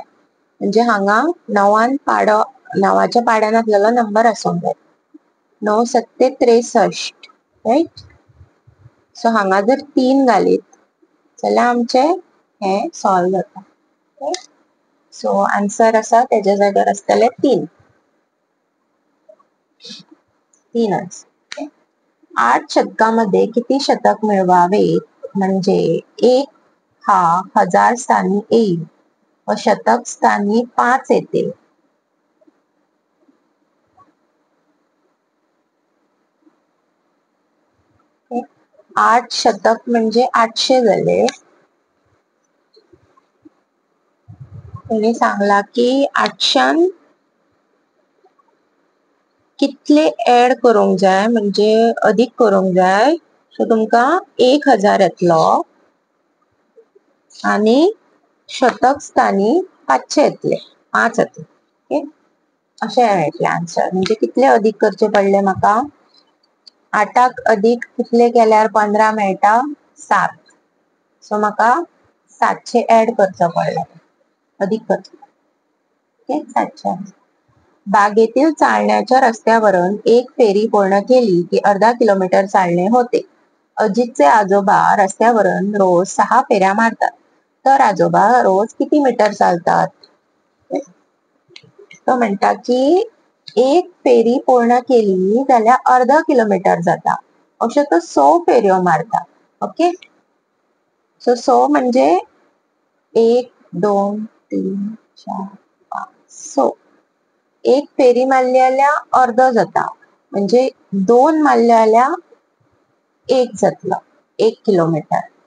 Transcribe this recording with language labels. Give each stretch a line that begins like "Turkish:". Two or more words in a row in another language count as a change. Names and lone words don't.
Konkani: म्हणजे हांगा 9च्या पाड्यान आपल्याला नंबर असूंक जाय. 9 7 63, राईट. सो हांगा जर 3 घालीत जाल्यार आमचे हे सॉल्व जाता. सो आन्सर असा त्याच्या जाग्यार असतले 3. 3च.
Marathi: 8 शतकामध्ये किती शतक मिळवावेत म्हणजे 1 हा 1000 स्थानी येईल व शतक स्थानी 5 येतील.
Konkani: ओके 8 शतक म्हणजे 800 झाले. त्यांनी सांगला की 800 कितले ऍड करूंक जाय म्हणजे अधिक करूंक जाय. सो तुमका 1000 येतलो आणि शतक स्थानी 500 येतले, 5 येतले. ओके अशे मेळटले आन्सर. म्हणजे कितले अधिक करचे पडले म्हाका. 8क अधिक कितले केल्यार 15 मेळटा 7. सो म्हाका 700 ऍड करचो पडलो, अधिक करचो. ओके 700.
Marathi: बागेतील चालण्याच्या रस्त्यावरून एक फेरी पूर्ण केली की अर्धा किलोमीटर चालणे होते. अजितचे आजोबा रस्त्यावरून रोज 6 फेऱ्या मारतात तर आजोबा रोज किती मीटर चालतात.
Konkani: तो म्हणता की एक फेरी पूर्ण केली जाल्यार अर्धा किलोमीटर जाता. अशे तो 100 फेऱ्यो मारता.
English: okay so
Konkani: 100 म्हणजे 1 2 3 4 5 100. एक फेरी मारली जाल्यार अर्ध जाता म्हणजे 2 मारले जाल्यार 1 जातलो 1 किलोमीटर.